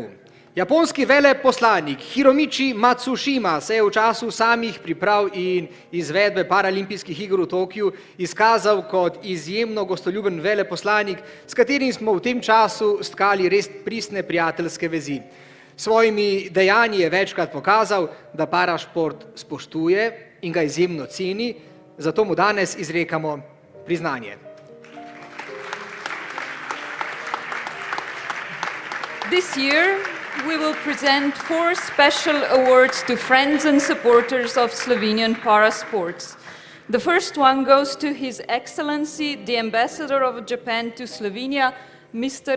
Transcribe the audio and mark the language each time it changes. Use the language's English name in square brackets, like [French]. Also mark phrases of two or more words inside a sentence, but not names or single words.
[Slovenian] Japonski veleposlanik Hiromichi Matsushima se je v času samih priprav in izvedbe paralimpijskih iger v Tokiu izkazal kot izjemno gostoljuben veleposlanik, s katerim smo v tem času stkali res pristne prijateljske vezi. Svojimi dejanji je večkrat pokazal, da parašport spoštuje in ga izjemno ceni, zato mu danes izrekamo priznanje. [English] This year we will present 4 special awards to friends and supporters of Slovenian parasports. The first one goes to His Excellency, the Ambassador of Japan to Slovenia, Mr.